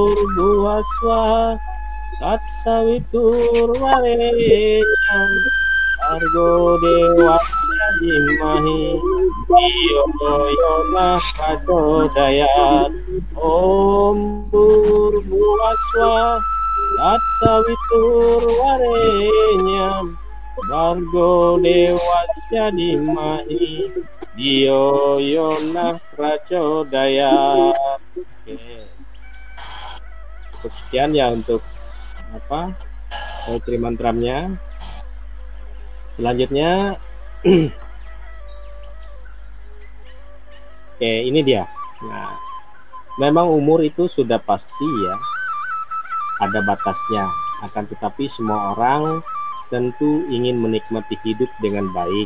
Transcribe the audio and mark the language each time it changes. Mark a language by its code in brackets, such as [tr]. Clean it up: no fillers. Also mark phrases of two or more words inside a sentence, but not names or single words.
[sa] Bhurvaswaha Tatsawiturvarenyam Argo dewasya dimahi Dio yona prachodayat Om Bhurvaswa Tatsavitur Varenyam Bargo dewasya dimahi Dio yona prachodayat. [id] Oke. Cukup sekian ya untuk apa Gayatri mantramnya. Selanjutnya oke, ini dia. Nah, memang umur itu sudah pasti ya ada batasnya, akan tetapi semua orang tentu ingin menikmati hidup dengan baik.